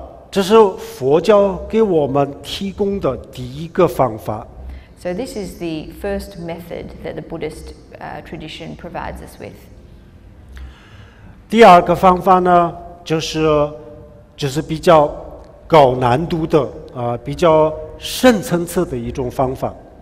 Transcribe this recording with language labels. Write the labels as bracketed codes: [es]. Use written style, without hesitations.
[zh] 这是佛教给我们提供的第一个方法。 [en] So this is the first method that the Buddhist tradition provides us with. [zh] 第二个方法呢，就是比较高难度的比较深层次的一种方法。